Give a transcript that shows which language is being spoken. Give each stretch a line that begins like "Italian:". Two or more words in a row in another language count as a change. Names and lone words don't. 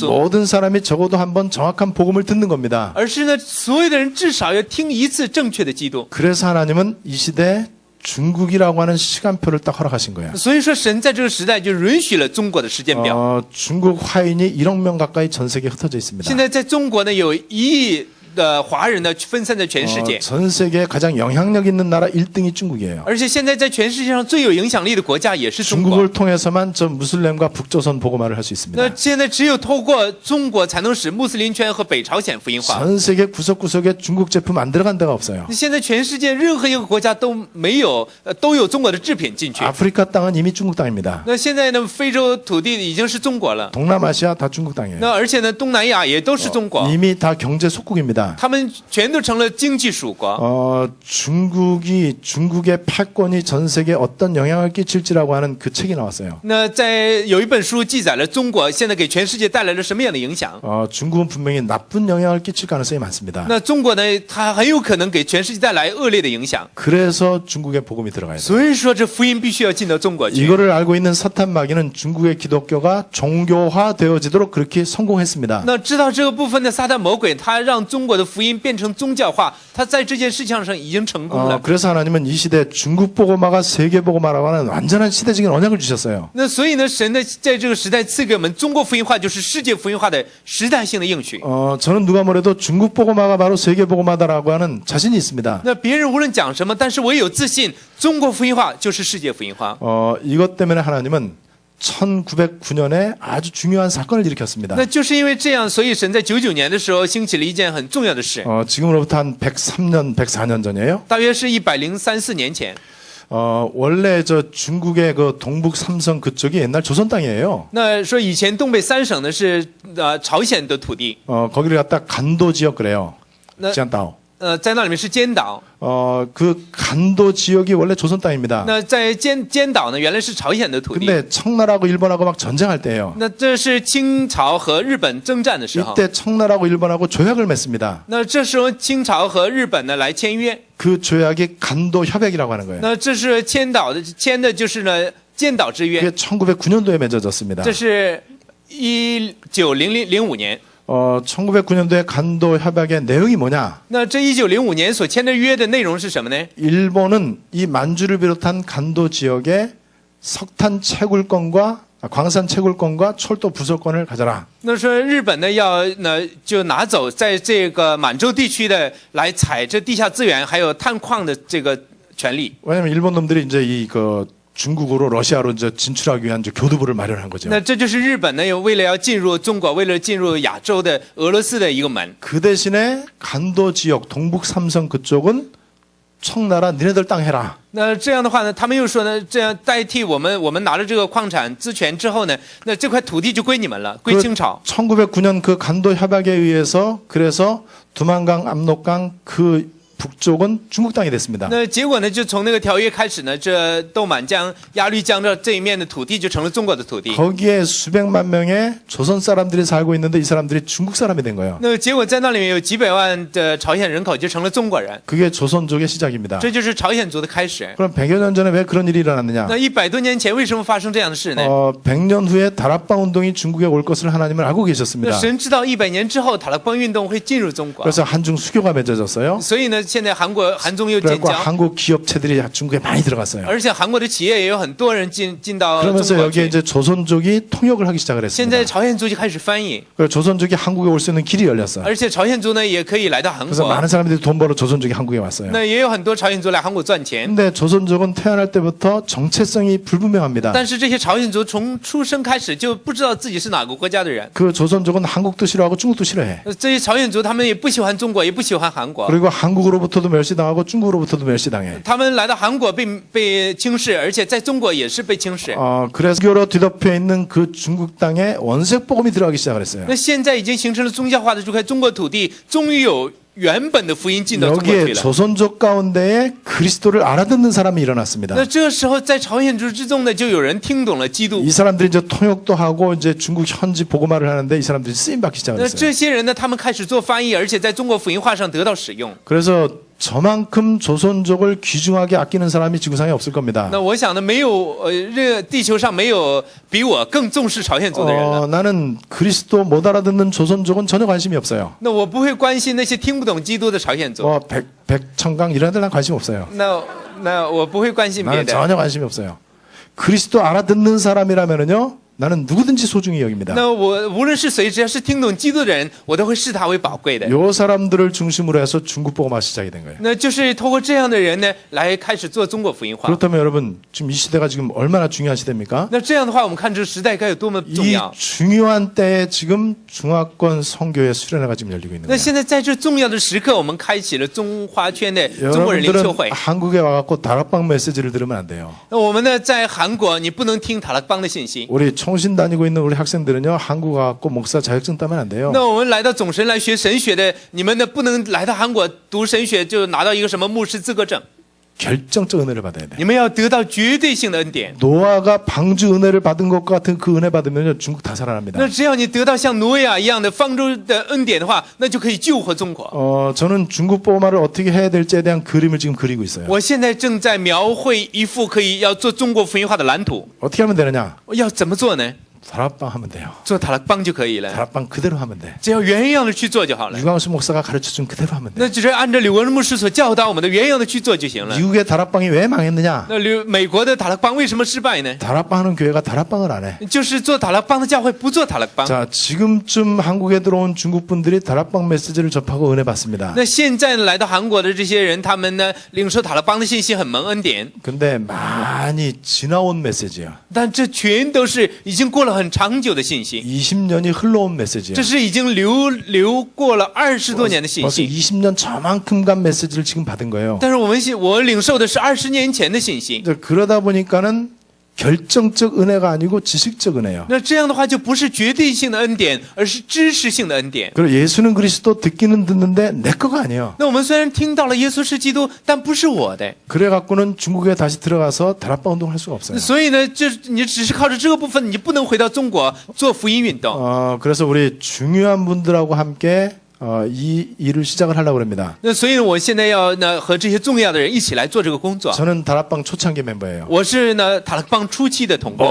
Korean: 모든 사람이 적어도 한번 정확한 복음을 듣는 겁니다.
Chinese: 而是呢，所有的人至少要听一次正确的基督。
Korean: 그래서 하나님은 이 시대에 중국이라고 하는 시간표를 딱 허락하신 거예요.
Chinese: 所以说，神在这个时代就允许了中国的时间表。
Korean: 중국 화인이 1억 명 가까이 전 세계에 흩어져 있습니다.
Chinese: 现在在中国呢，有1亿的华人呢分散在全世界，
Korean: 전 세계에 가장 영향력 있는 나라 1등이 중국이에요.
Chinese: 而且现在在全世界上最有影响力的国家也是中国。
Korean: 중국을 통해서만 저 무슬림과 북조선 복음화를 할 수
Chinese: 那
Korean: 있습니다.
Chinese: 现在只有透过中国才能使穆斯林圈和北朝鲜福音化。
Korean: 전 세계 구석구석에 중국 제품 안 들어간 데가 없어요.
Chinese: 现在全世界任何一个国家都没有，都有中国的制品进去。
Korean: 아프리카 땅은 이미 중국 땅입니다.
Chinese: 那现在呢，非洲土地已经是中国了。
Korean: 동남아시아 다 중국 땅이에요.
Chinese: 那而且呢，东南亚也都是中国，
Korean: 이미 다 경제 속국입니다.
Chinese: 他们全都成了经济属国。
Korean: 중국의 패권이 전 세계에 어떤 영향을 끼칠지라고 하는 그 책이 나왔어요.
Chinese: 那在有一本书记载了中国现在给全世界带来了什么样的影响。
Korean: 중국은 분명히 나쁜 영향을 끼칠 가능성이 많습니다.
Chinese: 那中国呢，它很有可能给全世界带来恶劣的影响。
Korean: 그래서 중국에 복음이 들어가야 돼요.
Chinese: 所以说，这福音必须要进到中国去。
Korean: 이거를 알고 있는 사탄 마귀는 중국의 기독교가 종교화되어지도록 그렇게 성공했습니다.
Chinese: 那知道这个部分的撒旦魔鬼，他让中国的福音变成宗教化，他在这件事情上已经成功了。
Korean: 그래서 하나님은 이 시대 중국 복음화가 세계 복음화라고 하는 완전한 시대적인 언약을 주셨어요.
Chinese: 那所以呢，神呢在这个时代赐给我们中国福音化，就是世界福音化的时代性的应许。
Korean: 저는 누가 뭐래도 중국 복음화가 바로 세계 복음화다라고 하는 자신이 있습니다.
Chinese: 那别人无论讲什么，但是我也有自信，中国福音化就是世界福音化。
Korean: 이것 때문에 하나님은 1909년에 아주 중요한 사건을 일으켰습니다.
Chinese: 那就是因为这样，所以神在99年的时候兴起了一件很重要的事，
Korean: 지금으로부터 한 103년, 104년 전이에요.
Chinese: 大约是103、4年前。
Korean: 원래 저 중국의 그 동북 삼성 그쪽이 옛날 조선 땅이에요.
Chinese: 那说以前东北3省呢是朝鲜的土地，
Korean: 거기를 갖다 간도 지역 그래요. 네. 지안다오.
Chinese: 在那里面是尖岛。
Korean: 그 간도 지역이 원래 조선 땅입니다.
Chinese: 那在尖岛呢，原来是朝鲜的土地。
Korean: 근데 청나라하고 일본하고 막 전쟁할 때예요.
Chinese: 那这是清朝和日本征战的时候。
Korean: 이때 청나라하고 일본하고 조약을 맺습니다.
Chinese: 那这时候清朝和日本呢来签约。
Korean: 그 조약이 간도 협약이라고 하는 거예요.
Chinese: 那这是签的就是呢尖岛之约。
Korean: 그게 1909년도에 맺어졌습니다.
Chinese: 这是1905年。
Korean: 1909년도에 간도 협약의 내용이 뭐냐?
Chinese: 那这1905年所签的约的内容是什么呢？
Korean: 일본은 이 만주를 비롯한 간도 지역에 석탄 채굴권과 광산 채굴권과 철도 부속권을 가져라.
Chinese: 那说日本呢就拿走在这个满洲地区的来采这地下资源还有探矿的这个权利。
Korean: 왜냐면 일본 놈들이 이제 중국으로 러시아로 이제 진출하기 위한 이제 교두부를 마련한 거죠.
Chinese: 那这就是日本呢为了要进入中国，为了进入亚洲的俄罗斯的一个门。
Korean: 그 대신에 간도 지역 동북 삼성 그쪽은 청나라 니네들 땅 해라.
Chinese: 那这样的话呢，他们又说呢，这样代替我们拿了这个矿产资权之后呢，那这块土地就归你们了，归清朝。
Korean: 1909년 그 간도 협약에 의해서 그래서 두만강, 압록강 그 북쪽은 중국 땅이 됐습니다.
Chinese: 那结果呢，就从那个条约开始呢，这豆满江、鸭绿江这一面的土地就成了中国的土地。
Korean: 거기에 수백만 명의 조선 사람들이 살고 있는데 이 사람들이 중국 사람이 된 거예요.
Chinese: 那结果在那里面有几百万的朝鲜人口就成了中国人，
Korean: 그게 조선족의 시작입니다.
Chinese: 这就是朝鲜族的开始。
Korean: 그럼 100여 년 전에 왜 그런 일이 일어났느냐?
Chinese: 那100多年前为什么发生这样的事呢？
Korean: 100년 후에 다락방 운동이 중국에 올 것을 하나님은 알고
Chinese: 那
Korean: 계셨습니다.
Chinese: 神知道100年之后塔勒邦运动会进入中国，
Korean: 그래서 한중 수교가 맺어졌어요.
Chinese: 所以呢，现在韩中又建
Korean: 그리고
Chinese: 交，
Korean: 한국 기업체들이 중국에 많이 들어갔어요.
Chinese: 而且韩国的企业也有很多人进到中
Korean: 그러면서
Chinese: 国
Korean: 여기에
Chinese: 去。
Korean: 이제 조선족이 통역을 하기 시작을
Chinese: 现在
Korean: 했습니다.
Chinese: 朝鲜族就开始翻译，
Korean: 그래서 조선족이 한국에 올 수 있는 길이 열렸어요.
Chinese: 而且朝鲜族呢也可以来到韩
Korean: 그래서
Chinese: 国，
Korean: 많은 사람들이 돈 벌어 조선족이 한국에 왔어요.
Chinese: 那也有很多朝鲜族来韩国赚钱。
Korean: 근데 조선족은 태어날 때부터 정체성이 불분명합니다.
Chinese: 但是这些朝鲜族从出生开始就不知道自己是哪个国家的人。
Korean: 그 조선족은 한국도 싫어하고 중국도 싫어해.
Chinese: 这些朝鲜族他们也不喜欢中国，也不喜欢韩国。
Korean: 그리고 한국으로부터도 멸시당하고 중국으로부터도 멸시당해.
Chinese: 他们来到韩国被轻视，而且在中国也是被轻视。
Korean: 그래서 교로 뒤덮여 있는 그 중국 땅에 원색 복음이 들어가기 시작을 했어요.
Chinese: 那现在已经形成了宗教化的这块中国土地，终于有原本的福音进到中国去
Korean: 여기에
Chinese: 了。
Korean: 조선족 가운데에 그리스도를 알아듣는 사람이 일어났습니다.
Chinese: 那这时候在朝鲜族之中呢，就有人听懂了基督
Korean: 이 。 사람들이 이제 통역도 하고 이제 중국 현지 복음화를 하는데 이 사람들이 쓰임 받기 시작을
Chinese: 那
Korean: 했어요.
Chinese: 这些人呢，他们开始做翻译，而且在中国福音化上得到使用。
Korean: 그래서 저만큼 조선족을 귀중하게 아끼는 사람이 지구상에 없을 겁니다.
Chinese: 那我想呢，没有这地球上没有比我更重视朝鲜族的人了。
Korean: 나는 그리스도 못 알아듣는 조선족은 전혀 관심이 없어요.
Chinese: 那我不会关心那些听不懂基督的朝鲜族。
Korean: 백청강 이런 데는 관심 없어요.
Chinese: 那我不会关心别
Korean: 나는
Chinese: 的。
Korean: 전혀 관심이 없어요. 그리스도 알아듣는 사람이라면은요, 나는 누구든지 소중히 여깁니다.
Chinese: 那我无论是谁，只要是听懂基督的人，我都会视他为宝贵的。
Korean: 요 사람들을 중심으로 해서 중국 복음화 시작이 된 거예요.
Chinese: 那就是透过这样的人呢，来开始做中国福音化。
Korean: 그렇다면 여러분, 지금 이 시대가 지금 얼마나 중요한 시대입니까?
Chinese: 那这样的话，我们看这个时代该有多么重
Korean: 이
Chinese: 要。
Korean: 중요한 때에 지금 중화권 선교회 수련회가 지금 열리고 있는
Chinese: 那
Korean: 거예요.
Chinese: 现在在这重要的时刻，我们开启了中华圈的中国人领袖
Korean: 여러분들은
Chinese: 会。
Korean: 한국에 와갖고 다락방 메시지를 들으면 안 돼요.
Chinese: 那我们呢，在韩国，你不能听塔勒邦的信息。
Korean: 우리 총신 다니고 있는 우리 학생들은요, 한국 와갖고 목사 자격증 따면 안 돼요.
Chinese: 那我们来到总神来学神学的，你们呢不能来到韩国读神学就拿到一个什么牧师资格证，
Korean: 결정적 은혜를 받아야 돼.
Chinese: 你们要得到绝对性的恩典。
Korean: 노아가 방주 은혜를 받은 것과 같은 그 은혜 받으면 중국 다 살아납니다.
Chinese: 那只要你得到像挪亚一样的方舟的恩典的话，那就可以救活中国。
Korean: 저는 중국 복음화를 어떻게 해야 될지에 대한 그림을 지금 그리고 있어요.
Chinese: 我现在正在描绘一幅可以要做中国福音化的蓝图，
Korean: 어떻게 하면 되느냐?
Chinese: 要怎么做呢？
Korean: 다락방 하면 돼요.
Chinese: 做塔勒邦就可以了，
Korean: 다락방 그대로 하면 돼.
Chinese: 只要原样的去做就好了。
Korean: 유광수 목사가 가르쳐준 그대로 하면 돼.
Chinese: 那只是按照柳文牧师所教导我们的原样的去做就行了。
Korean: 미국의 다락방이 왜 망했느냐?
Chinese: 那美国的塔勒邦为什么失败呢？
Korean: 다락방 하는 교회가 다락방을 안 해.
Chinese: 就是做塔勒邦的教会不做塔勒邦。
Korean: 자, 지금쯤 한국에 들어온 중국 분들이 다락방 메시지를 접하고 은혜 받습니다.
Chinese: 那现在来到韩国的这些人，他们呢领受塔勒邦的信息很蒙恩典，
Korean: 근데 많이 지나온 메시지야.
Chinese: 但这全都是已经过了很长久的信息，
Korean: 20년이 흘러온 메시지야.
Chinese: 这是已经流过了20多年的信
Korean: 벌써
Chinese: 息。
Korean: 20년 저만큼 간 메시지를 지금 받은 거예요.
Chinese: 但是我领受的是20年前的信息。
Korean: 그러다 보니까는 결정적 은혜가 아니고 지식적 은혜예요.
Chinese: 那这样的话就不是绝对性的恩典，而是知识性的恩典。
Korean: 그리고 예수는 그리스도 듣기는 듣는데 내 거가 아니에요.
Chinese: 那我们虽然听到了耶稣是基督，但不是我的。
Korean: 그래 갖고는 중국에 다시 들어가서 다락방 운동을 할 수가 없어요.
Chinese: 所以呢，就你只是靠着这个部分，你不能回到中国做福音运动。
Korean: 그래서 우리 중요한 분들하고 함께 이 일을 시작을 하려고 합니다.
Chinese: 那所以我现在要呢和这些重要的人一起来做这个工作。
Korean: 저는 다락방 초창기 멤버예요.
Chinese: 我是呢塔勒邦初期的同工，